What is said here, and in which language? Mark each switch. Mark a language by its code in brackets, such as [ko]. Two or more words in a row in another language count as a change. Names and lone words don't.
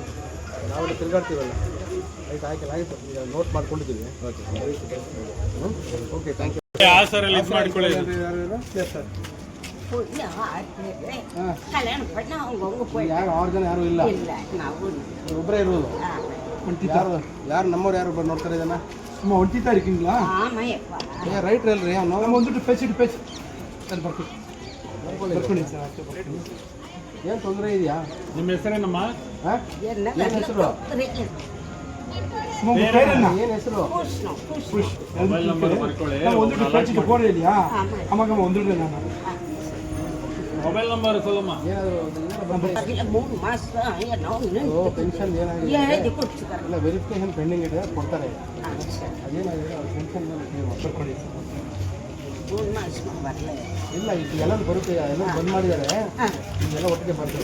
[kn] ನಾವೆಲ್ಲ ತಿರುಗಾಡ್ತೀವಲ್ಲ, ಲೈಟ್ ಹಾಕಿಲ್ಲ. ಆಯಿತು, ಈಗ ನೋಟ್ ಮಾಡ್ಕೊಂಡಿದ್ದೀವಿ. [en] Okay, thank you. [kn] ಸರ್ ಮಾಡ್ಕೊಳ್ಳಿ ಸರ್. ಯಾರು 6 ಜನ ಯಾರು ಇಲ್ಲ, ಒಬ್ಬರೇ ಇರೋದು. ಯಾರು ನಮ್ಮವ್ರು ಯಾರು ನೋಡ್ತಾರೆ ಇದನ್ನ? [ta] சும்மா ஒட்டித்தான் இருக்கீங்களா? [kn] ರೈಟ್ ಅಲ್ರಿ, [ta] நம்ம வந்துட்டு பேசிட்டு [kn] ಸರಿ ಬರ್ತೀವಿ. ಏನು ತೊಂದರೆ ಇದೆಯಾ? ನಿಮ್ಮ ಹೆಸರೇನಮ್ಮ? ಏನು ಹೆಸರು? ಏನು ಹೆಸರು? [en] mobile number [kn] ಬರ್ಕೊಳ್ಳಿ. [ta] வந்துட்டு பேசிட்டு போறேன் இல்லையா? ஆமாங்க வந்துடுறேன் நான். [en] mobile number [kn] சொல்லಮ್ಮ. ಪೆನ್ಷನ್ ಏನಾಗಿದೆ? ಇಲ್ಲ, [en] verification pending [kn] ಇದೆ, ಕೊಡ್ತಾರೆ. ಅದೇನಾಗಿದೆ ಪೆನ್ಷನ್ ಬರ್ಕೊಳ್ಳಿ. ಇಲ್ಲ, ಈಗ ಎಲ್ಲ ಬರುತ್ತೆ, ಎಲ್ಲ ಬಂದ್ ಮಾಡಿದ್ದಾರೆ, ಇದೆಲ್ಲ ಒಟ್ಟಿಗೆ ಬರ್ತದೆ.